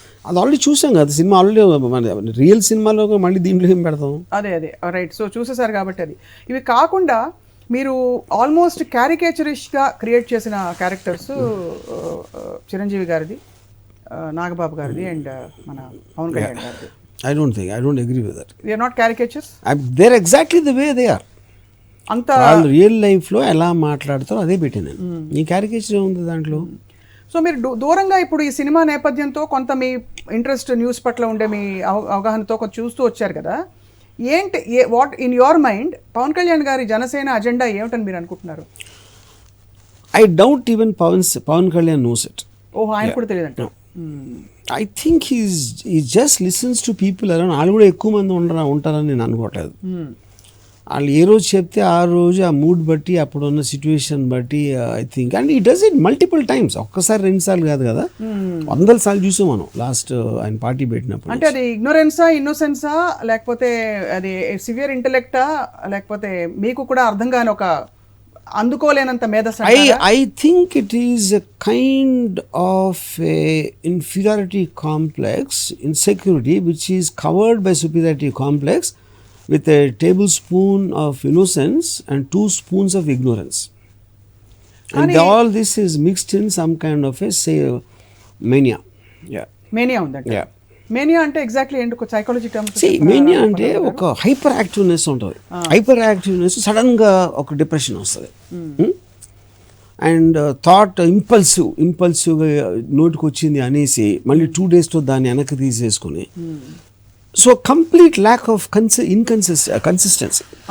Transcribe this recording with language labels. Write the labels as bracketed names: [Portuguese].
[Telugu] అది ఆల్రెడీ చూసాం కదా సినిమా, ఆల్రెడీ రియల్ సినిమాలో మళ్ళీ దీంట్లో ఏం పెడతాం? అదే రైట్. సో చూసేసారు కాబట్టి అది. ఇవి కాకుండా మీరు ఆల్మోస్ట్ క్యారికేచరిస్ట్గా క్రియేట్ చేసిన క్యారెక్టర్స్ చిరంజీవి గారిది, నాగబాబు గారిది అండ్ మన పవన్ కళ్యాణ్ గారిది. [English] I don't agree with that. They are not caricatures? They're exactly the way they are. [Telugu] అంత వాళ్ళు రియల్ లైఫ్లో ఎలా మాట్లాడతారో అదే పెట్టాను. ఈ క్యారికేచర్ ఏముంది దాంట్లో? సో మీరు దూరంగా ఇప్పుడు ఈ సినిమా నేపథ్యంతో కొంత మీ ఇంట్రెస్ట్ న్యూస్ పట్ల ఉండే మీ అవగాహనతో కొంచెం చూస్తూ వచ్చారు కదా. ఏంటి, [English] what in your mind [Telugu] Pawan Kalyan గారి జనసేన అజెండా ఏమిటని మీరు అనుకుంటున్నారు? [English] I doubt even Pavan Kalyan knows it. [Telugu] ఓహో, ఆయన కూడా తెలియదంట. [English] I think he just listens to people around. [Telugu] వాళ్ళు కూడా ఎక్కువ మంది ఉంటారని నేను అనుకోవట్లేదు. వాళ్ళు ఏ రోజు చెప్తే ఆ రోజు ఆ మూడ్ బట్టి అప్పుడున్న సిచ్యువేషన్ బట్టి [English] I think. And he does it multiple times, [Telugu] ఒక్కసారి 2 సార్లు కాదు కదా, 100 సార్లు చూసాం మనం లాస్ట్ ఆయన పార్టీ పెట్టినప్పుడు. అంటే అది ఇగ్నోరెన్సా, ఇన్నోసెన్సా, లేకపోతే అది సివియర్ ఇంటెలెక్టా, లేకపోతే మీకు కూడా అర్థం కాని ఒక అందుకోలేనంత మేధస్సు? [English] I think it is a kind of a inferiority complex, insecurity, which is covered by superiority complex with a tablespoon of innocence and 2 spoons of ignorance. And all this is mixed in some kind of a mania. [Telugu] Mania ఉందంట. Mania అంటే exactly ఏంటి psychology terms? Mania అంటే ఒక hyper activeness ఉంటుంది. Hyper activeness సడన్గా ఒక depression వస్తుంది. And thought ఇంపల్సివ్గా నోటికి వచ్చింది అనేసి మళ్ళీ 2 daysతో దాన్ని వెనక్కి తీసేసుకుని, so complete lack of consistency.